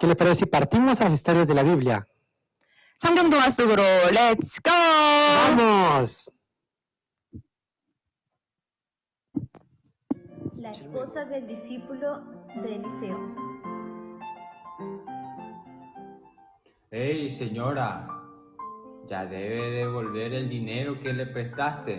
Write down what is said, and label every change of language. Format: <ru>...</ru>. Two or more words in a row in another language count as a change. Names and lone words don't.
<es>¿Qué le parece si partimos a las historias de la Biblia?</es> <ko>성경 동화 속으로</ko> <en>Let's go!</en> <es>¡Vamos! La esposa del discípulo de Eliseo. Hey, señora, ya debe devolver el dinero que le prestaste.</es>